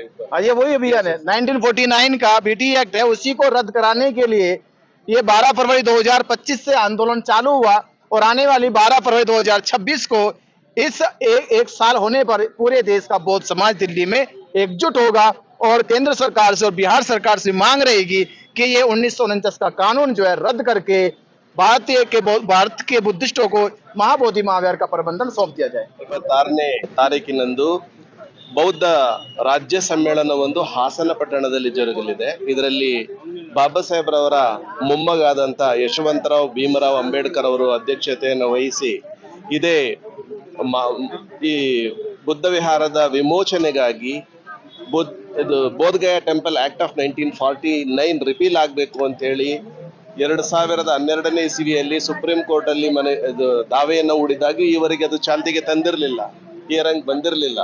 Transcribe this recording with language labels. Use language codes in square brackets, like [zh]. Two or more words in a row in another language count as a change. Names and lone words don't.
[hi] हाँ, ये वही अभियान है, 1949 का बीटी एक्ट है, उसी को रद्द कराने के लिए ये 12 फरवरी 2025 से आंदोलन चालू हुआ, और आने वाली 12 फरवरी 2026 को इस एक साल होने पर पूरे देश का बौद्ध समाज दिल्ली में एकजुट होगा, और केंद्र सरकार से और बिहार सरकार से मांग रहेगी कि ये 1949 का कानून जो है रद्द करके भारत के बुद्धिस्टों को महाबोधि महाविहार का प्रबंधन सौंप दिया जाए। [kn] 26ನೇ ತಾರೀಕಿನಂದು ಬೌದ್ಧ ರಾಜ್ಯ ಸಮ್ಮೇಳನವೊಂದು ಹಾಸನ ಪಟ್ಟಣದಲ್ಲಿ ಜರುಗಲಿದೆ. ಇದರಲ್ಲಿ ಬಾಬಾ ಸಾಹೇಬ್ರವರ ಮೊಮ್ಮಗಾದಂತ ಯಶವಂತರಾವ್ ಭೀಮರಾವ್ ಅಂಬೇಡ್ಕರ್ ಅವರು ಅಧ್ಯಕ್ಷತೆಯನ್ನು ವಹಿಸಿ ಇದೇ ಈ ಬುದ್ಧ ವಿಹಾರದ ವಿಮೋಚನೆಗಾಗಿ ಬೋಧಗಯಾ ಟೆಂಪಲ್ ಆಕ್ಟ್ ಆಫ್ 1949 ರಿಪೀಲ್ ಆಗಬೇಕು ಅಂತ ಹೇಳಿ 2012ನೇ ಇಸವಿಯಲ್ಲಿ ಸುಪ್ರೀಂ ಕೋರ್ಟ್ ಅಲ್ಲಿ ದಾವೆಯನ್ನು ಹೂಡಿದಾಗ ಈವರೆಗೆ ಅದು ಚಾಲ್ತಿಗೆ ತಂದಿರಲಿಲ್ಲ, ಹಿಯರಿಂಗ್ ಬಂದಿರಲಿಲ್ಲ.